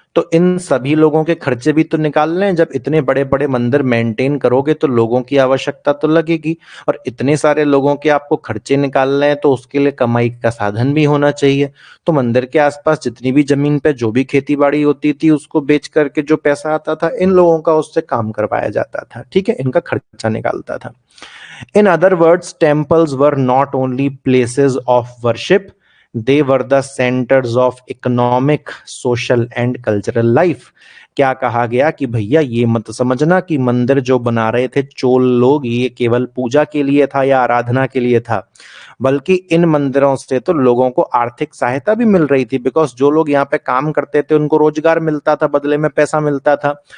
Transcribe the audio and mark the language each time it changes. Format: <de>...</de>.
<hi>तो इन सभी लोगों के खर्चे भी तो निकालने हैं। जब इतने बड़े बड़े मंदिर मेंटेन करोगे तो लोगों की आवश्यकता तो लगेगी, और इतने सारे लोगों के आपको खर्चे निकालने हैं तो उसके लिए कमाई का साधन भी होना चाहिए। तो मंदिर के आसपास जितनी भी जमीन पे जो भी खेती बाड़ी होती थी उसको बेच करके जो पैसा आता था इन लोगों का उससे काम करवाया जाता था। ठीक है, इनका खर्चा निकालता था।</hi> <en>In other words, temples were not only places of worship, they were the centers of economic, social and cultural life।</en> <hi>क्या कहा गया कि भैया ये मत समझना कि मंदिर जो बना रहे थे चोल लोग ये केवल पूजा के लिए था या आराधना के लिए था, बल्कि इन मंदिरों से तो लोगों को आर्थिक सहायता भी मिल रही थी। बिकॉज जो लोग यहाँ पे काम करते थे उनको रोजगार मिलता था, बदले में पैसा मिलता था।</hi>